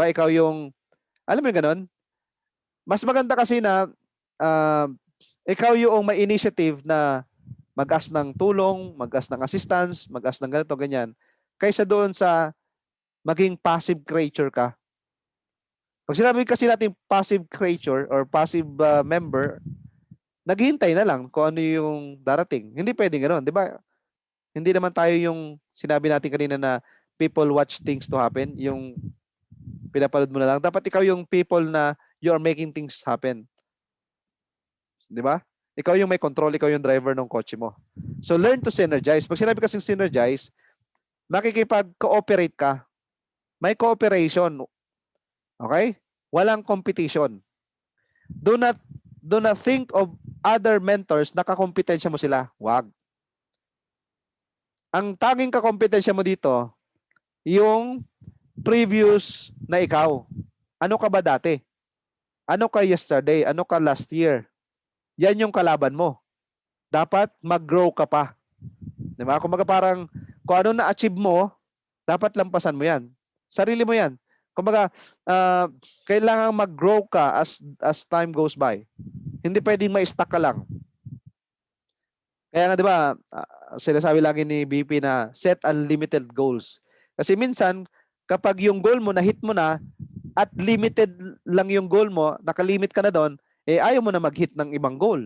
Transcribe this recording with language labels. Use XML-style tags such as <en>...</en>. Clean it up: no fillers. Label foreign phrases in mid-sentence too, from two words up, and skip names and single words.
<tl>Ikaw yung, alam mo yung ganun? Mas maganda kasi na ikaw yung may initiative na mag-ask ng tulong, mag-ask ng assistance, mag-ask ng ganito, ganyan, kaysa doon sa maging</tl> <en>passive creature</en> <tl>ka. Pag sinabi kasi natin</tl> <en>passive creature or passive member,</en> <tl>naghihintay na lang kung ano yung darating. Hindi pwedeng ganoon, di ba? Hindi naman tayo yung sinabi natin kanina na</tl> <en>people watch things to happen,</en> <tl>yung pinapanood mo na lang. Dapat ikaw yung people na</tl> <en>you are making things happen.</en> <tl>Di ba? Ikaw yung may control, ikaw yung driver ng kotse mo.</tl> <en>So, learn to synergize.</en> <tl>Pag sinabi kasing synergize, makikipag-cooperate ka. May cooperation. Okay?</tl> <en>Walang competition. Do not think of other mentors</en> <tl>na kakompetensya mo sila.</tl> <en>Wag.</en> <tl>Ang tanging kakompetensya mo dito, yung previous na ikaw. Ano ka ba dati? Ano ka yesterday? Ano ka</tl> <en>last year?</en> <tl>Yan yung kalaban mo. Dapat mag-grow ka pa. Di ba? Kumbaga parang kung ano na-achieve mo, dapat lampasan mo yan. Sarili mo yan. Kumbaga, kailangan mag-grow ka</tl> <en>as time goes by.</en> <tl>Hindi pwedeng ma-stuck ka lang. Kaya nga, di ba, sinasabi lagi ni BP na</tl> <en>set unlimited goals.</en> <tl>Kasi minsan, kapag yung goal mo, na-hit mo na, at limited lang yung goal mo, nakalimit ka na doon, eh ayaw mo na mag-hit ng ibang goal.</tl>